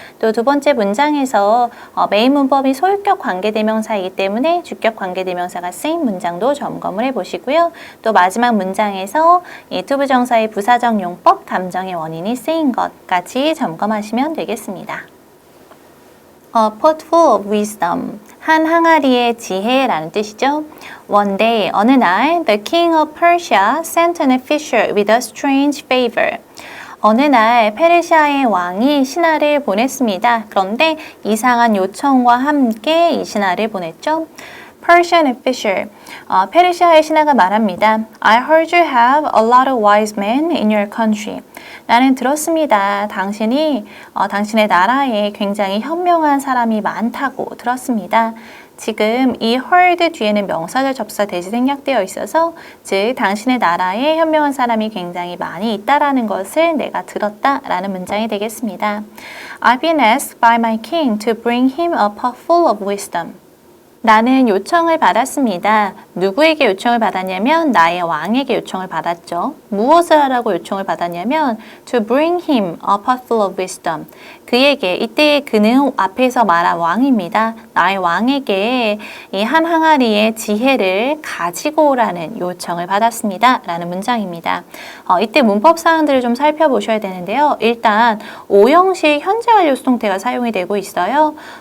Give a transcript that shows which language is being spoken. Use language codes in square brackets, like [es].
[ko] 또 두 번째 문장에서 메인 문법이 소유격 관계대명사이기 때문에 주격 관계대명사가 쓰인 문장도 점검을 해보시고요. 또 마지막 문장에서 이 투부정사의 부사적 용법, 감정의 원인이 쓰인 것 같이 점검하시면 되겠습니다. [en] A pot full of wisdom. [ko] 한 항아리의 지혜라는 뜻이죠. [en] One day, [ko] 어느 날, [en] the king of Persia sent an official with a strange favor. [ko] 어느 날 페르시아의 왕이 신하를 보냈습니다. 그런데 이상한 요청과 함께 이 신하를 보냈죠. [en] Persian official, [ko] 페르시아의 신하가 말합니다. [en] I heard you have a lot of wise men in your country. [ko] 나는 들었습니다. 당신의 나라에 굉장히 현명한 사람이 많다고 들었습니다. 지금 이 heard 뒤에는 명사절 접사 대시 생략되어 있어서 즉 당신의 나라에 현명한 사람이 굉장히 많이 있다라는 것을 내가 들었다라는 문장이 되겠습니다. [en] I've been asked by my king to bring him a pot full of wisdom. [ko] 나는 요청을 받았습니다. 누구에게 요청을 받았냐면 나의 왕에게 요청을 받았죠. 무엇을 하라고 요청을 받았냐면 [en] to bring him a pot full of wisdom. [ko] 그에게 이때 그는 앞에서 말한 왕입니다. 나의 왕에게 이 한 항아리의 지혜를 가지고 오라는 요청을 받았습니다. 라는 문장입니다. 이때 문법 사항들을 좀 살펴보셔야 되는데요. 일단 오형식 현재 완료 수동태가 사용이 되고 있어요.